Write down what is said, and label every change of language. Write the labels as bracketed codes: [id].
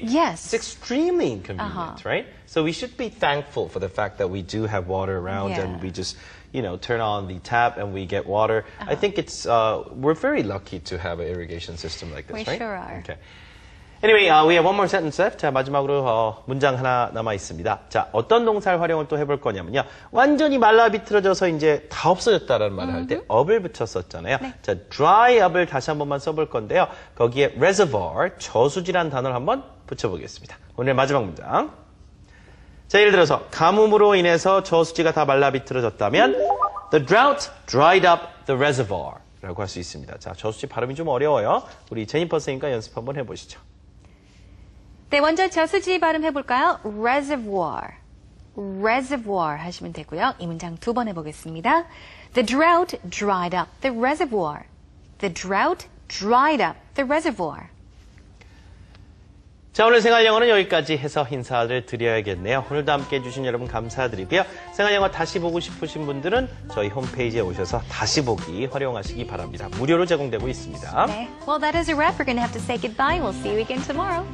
[en] Yes. It's extremely inconvenient, right? So we should be thankful for the fact that we do have water around Yeah. and we just, turn on the tap and we get water. I think we're very lucky to have an irrigation system like this, We right? sure are. Okay. Anyway, we have one more sentence left. [ko] 자, 마지막으로 문장 하나 남아 있습니다. 자, 어떤 동사를 활용을 또 해볼 거냐면요. 완전히 말라 비틀어져서 이제 다 없어졌다라는 말을 할 때 up을 붙였었잖아요. 네. 자, dry up을 다시 한 번만 써볼 건데요. 거기에 reservoir, 저수지란 단어를 한번 붙여보겠습니다. 오늘 마지막 문장. 자, 예를 들어서 가뭄으로 인해서 저수지가 다 말라 비틀어졌다면 [en] the drought dried up the reservoir [ko] 라고 할 수 있습니다. 자, 저수지 발음이 좀 어려워요. 우리 제니퍼 선생님과 연습 한번 해보시죠. 네, 먼저 저수지 발음 해볼까요? reservoir. reservoir 하시면 되고요. 이 문장 두 번 해보겠습니다. [en] The drought dried up the reservoir. The drought dried up the reservoir. [ko] 자, 오늘 생활영어는 여기까지 해서 인사를 드려야겠네요. 오늘도 함께 해주신 여러분 감사드리고요. 생활영어 다시 보고 싶으신 분들은 저희 홈페이지에 오셔서 다시 보기 활용하시기 바랍니다. 무료로 제공되고 있습니다. [en] 네. Well, that is a wrap. We're going to have to say goodbye. We'll see you again tomorrow.